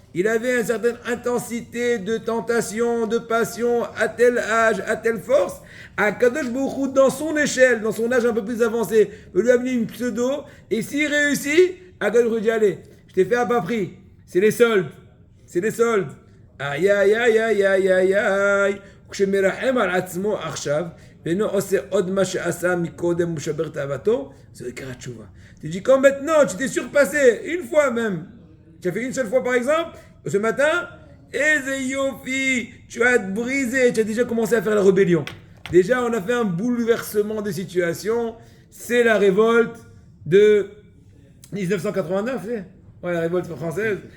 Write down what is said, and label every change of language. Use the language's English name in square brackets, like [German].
[French] Il avait une certaine intensité de tentation, de passion, à tel âge, à telle force. À Kadosh Baruch Hu, dans son échelle, dans son âge un peu plus avancé, il lui a amené une pseudo, et s'il réussit, à Kadosh Baruch Hu dit, allez, je t'ai fait à bas prix, c'est les soldes, c'est les soldes. Aïe, aïe, aïe, aïe, aïe, aïe, aïe. [Hebrew] כשמרחם על עצמו עכשיו, ואינו עושה עוד מה שעשה מקודם ומשבר תאוותו, זה עיקר התשובה. [French] Tu dis comme maintenant, tu t'es surpassé, une fois même. Tu as fait une seule fois par exemple, ce matin, Eze Yofi, tu as brisé, tu as déjà commencé à faire la rébellion. Déjà, on a fait un bouleversement de situation, c'est la révolte de 1989, c'est ouais, la révolte française.